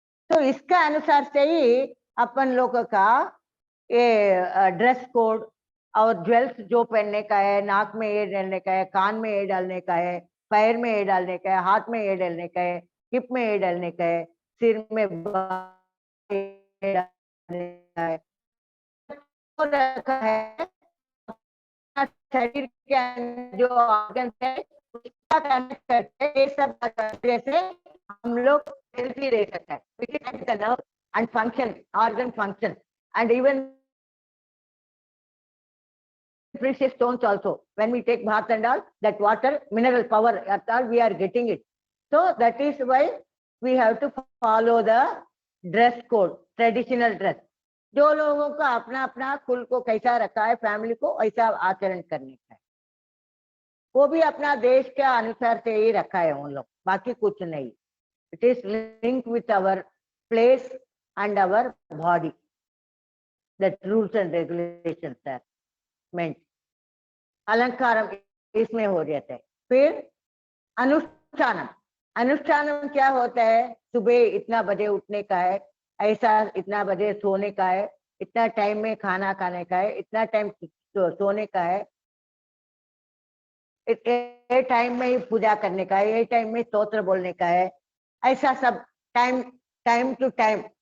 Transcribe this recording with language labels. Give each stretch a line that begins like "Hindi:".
Hindi: तो इसका अनुसार से ही अपन लोगों का ये ड्रेस कोड और ज्वेल्स जो पहनने का है, नाक में ये डालने का है, कान में ये डालने का है, पैर में ये डालने का है, हाथ में ये डालने का है, हिप में ये डालने का है, सिर में डालने का है, रखा है शरीर के अंदर जो ऑर्गन है उसका कनेक्ट करते हैं, ये सब करने से हम लोग हेल्थी रह सकते हैं.
English: We can connect the nerve and function, organ function, and even precious stones also. When we take bath and all, that water, mineral power, at all we are getting it. So that is why we have to follow the dress code, traditional dress.
Hindi: जो लोगों का अपना अपना कुल को कैसा रखा है, फैमिली को ऐसा आचरण करने का है, वो भी अपना देश के अनुसार से ही रखा है उन लोग, बाकी कुछ नहीं.
English: It is linked with our place and our body. That rules and regulations are meant.
Hindi: अलंकारम इसमें हो जाता है. फिर अनुष्ठानम. अनुष्ठानम क्या होता है? सुबह इतना बजे उठने का है, ऐसा इतना बजे सोने का है, इतना टाइम में खाना खाने का है, इतना टाइम सोने का है, ये टाइम में ही पूजा करने का है, ये टाइम में स्तोत्र बोलने का है, ऐसा सब टाइम टू टाइम.